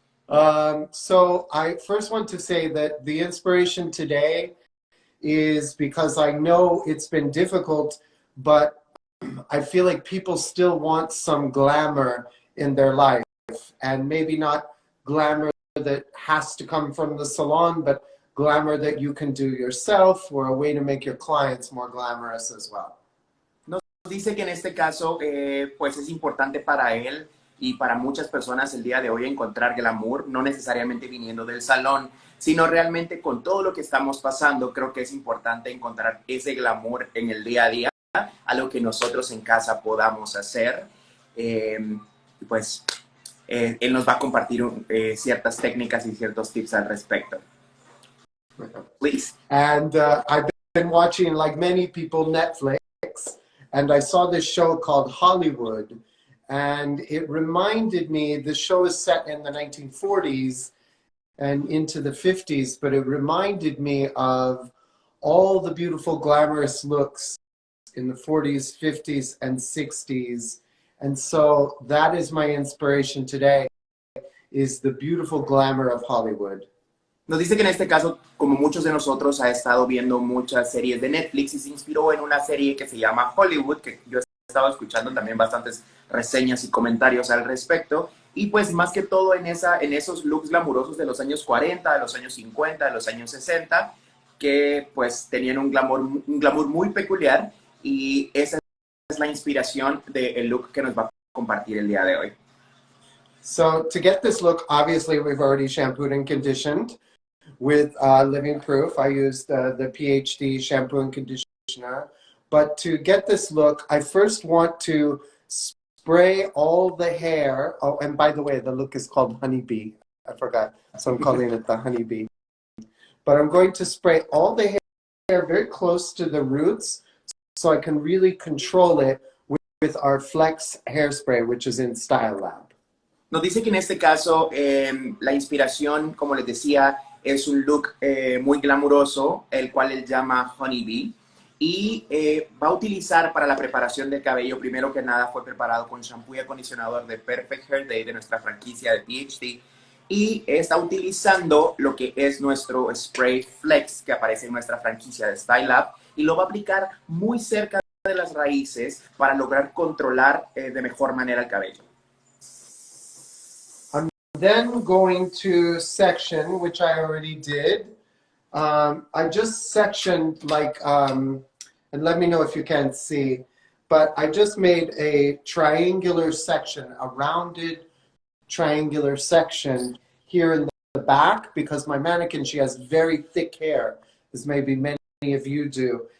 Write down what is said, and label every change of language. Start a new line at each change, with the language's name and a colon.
English: So I first want to say that the inspiration today is because I know it's been difficult, but I feel like people still want some glamour in their life, and maybe not glamour that has to come from the salon, but glamour that you can do yourself, or a way to make your clients more glamorous as well.
Spanish: Nos dice que en este caso, pues es importante para él y para muchas personas el día de hoy encontrar glamour, no necesariamente viniendo del salón, sino realmente con todo lo que estamos pasando. Creo que es importante encontrar ese glamour en el día a día, algo que nosotros en casa podamos hacer. Pues él nos va a compartir ciertas técnicas y ciertos tips al respecto.
English: Please. And I've been watching, like many people, Netflix, and I saw this show called Hollywood, and it reminded me, the show is set in the 1940s and into the 50s, but it reminded me of all the beautiful glamorous looks in the 40s, 50s, and 60s. And so that is my inspiration today, is the beautiful glamour of Hollywood.
Spanish: Nos dice que en este caso, como muchos de nosotros, ha estado viendo muchas series de Netflix y se inspiró en una serie que se llama Hollywood, que yo he estado escuchando también bastantes reseñas y comentarios al respecto. Y pues más que todo en esos looks glamurosos de los años 40, de los años 50, de los años 60, que pues tenían un glamour muy peculiar, y esa es la inspiración del look que nos va a compartir el día de hoy.
English: So to get this look, obviously we've already shampooed and conditioned with Living Proof. I used the PhD shampoo and conditioner. But to get this look, I first want to spray all the hair. Oh, and by the way, the look is called Honeybee. I forgot, so I'm calling it the Honeybee. But I'm going to spray all the hair very close to the roots, so I can really control it with our Flex hairspray, which is in Style Lab.
Spanish: Nos dice que en este caso la inspiración, como les decía, es un look muy glamuroso, el cual él llama Honeybee, y va a utilizar para la preparación del cabello, primero que nada fue preparado con shampoo y acondicionador de Perfect Hair Day de nuestra franquicia de PhD, y está utilizando lo que es nuestro spray Flex que aparece en nuestra franquicia de Style Lab, y lo va a aplicar muy cerca de las raíces para lograr controlar de mejor manera el cabello.
English: Then going to section, which I already did. I just sectioned like, and let me know if you can't see, but I just made a triangular section, a rounded triangular section here in the back, because my mannequin, she has very thick hair, as maybe many of you do.